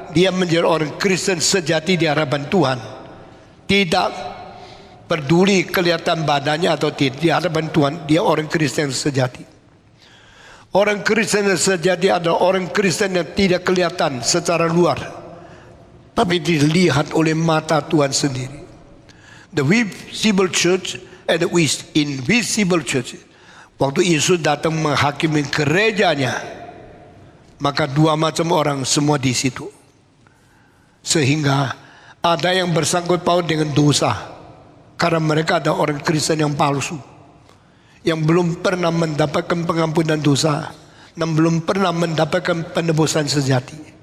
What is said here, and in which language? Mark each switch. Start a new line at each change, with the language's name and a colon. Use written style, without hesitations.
Indonesian: Dia menjadi orang Kristen sejati di hadapan Tuhan. Tidak peduli kelihatan badannya atau tidak, di hadapan Tuhan dia orang Kristen sejati. Orang Kristen yang sejati adalah orang Kristen yang tidak kelihatan secara luar, tapi dilihat oleh mata Tuhan sendiri.
English: The visible church and the invisible church.
Indonesian: Waktu Yesus datang menghakimi gerejanya, maka dua macam orang semua di situ. Sehingga ada yang bersangkut paut dengan dosa, karena mereka ada orang Kristen yang palsu, yang belum pernah mendapatkan pengampunan dosa dan belum pernah mendapatkan penebusan sejati.